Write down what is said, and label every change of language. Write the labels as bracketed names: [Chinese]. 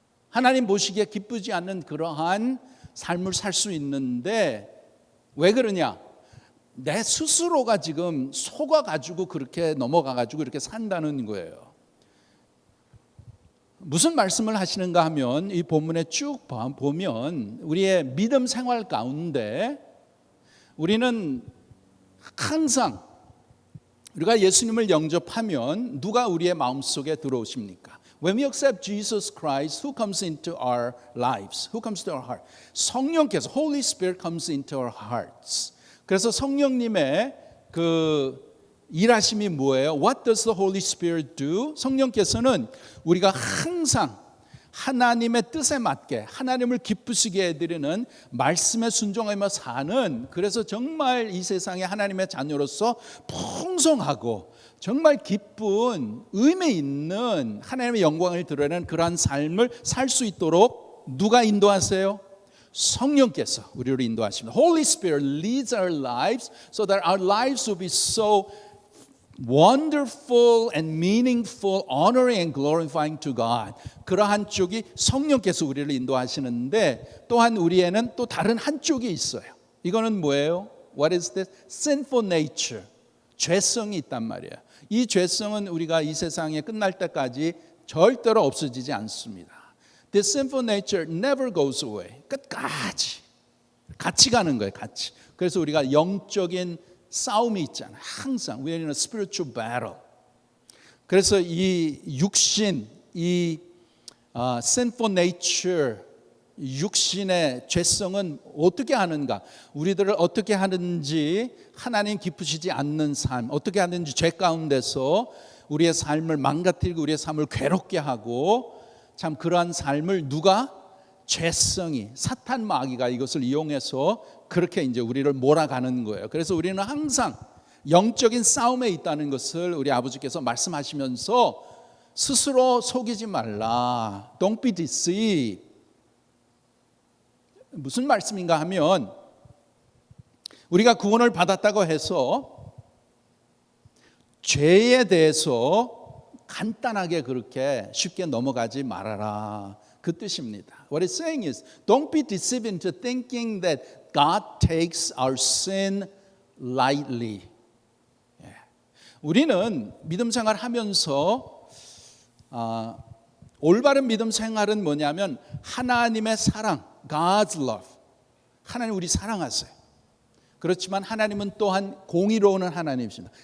[Korean] 하나님 보시기에 기쁘지 않는 그러한 삶을 살 수 있는데 왜 그러냐? 내 스스로가 지금 속아가지고 그렇게 넘어가가지고 이렇게 산다는 거예요. 무슨 말씀을 하시는가 하면 이 본문에 쭉 보면 우리의 믿음 생활 가운데 우리는 항상 우리가 예수님을 영접하면 누가 우리의 마음속에 들어오십니까? [English] When we accept Jesus Christ, who comes into our lives? Who comes to our heart? 성령께서, Holy Spirit comes into our hearts. [Korean] 그래서 성령님의 그 일하심이 뭐예요? [English] What does the Holy Spirit do? [Korean] 성령께서는 우리가 항상 하나님의 뜻에 맞게 하나님을 기쁘시게 해드리는 말씀에 순종하며 사는, 그래서 정말 이 세상에 하나님의 자녀로서 풍성하고 정말 기쁜 의미 있는 하나님의 영광을 드러내는 그러한 삶을 살 수 있도록 누가 인도하세요? 성령께서 우리를 인도하십니다. [English] Holy Spirit leads our lives so that our lives will be so wonderful and meaningful, honoring and glorifying to God. [Korean] 그러한 쪽이 성령께서 우리를 인도하시는데 또한 우리에는 또 다른 한쪽이 있어요. 이거는 뭐예요? [English] What is this? Sinful nature. [Korean] 죄성이 있단 말이에요. 이 죄성은 우리가 이 세상에 끝날 때까지 절대로 없어지지 않습니다. [English] This sinful nature never goes away. [Korean] 끝까지 같이 가는 거예요. 같이. 그래서 우리가 영적인 싸움이 있잖아요. [English] 항상 we're in a spiritual battle. [Korean] 그래서 이 육신, 이 sinful nature, 육신의 죄성은 어떻게 하는가? 우리들을 어떻게 하는지, 하나님 기쁘시지 않는 삶, 어떻게 하는지 죄 가운데서 우리의 삶을 망가뜨리고 우리의 삶을 괴롭게 하고, 참 그러한 삶을 누가? 죄성이, 사탄 마귀가 이것을 이용해서 그렇게 이제 우리를 몰아가는 거예요. 그래서 우리는 항상 영적인 싸움에 있다는 것을 우리 아버지께서 말씀하시면서 스스로 속이지 말라. [English] Don't be deceived. [Korean] 무슨 말씀인가 하면 우리가 구원을 받았다고 해서 죄에 대해서 간단하게 그렇게 쉽게 넘어가지 말아라. 그 뜻입니다. [English] What it's saying is, don't be deceived into thinking that God takes our sin lightly. [Korean] 우리는 믿음 생활하면서 올바른 믿음 생활은 뭐냐면 하나님의 사랑, [English] God's love. [Korean] 하나님 우리 사랑하세요. 그렇지만 하나님은 또한 공의로운 하나님이십니다.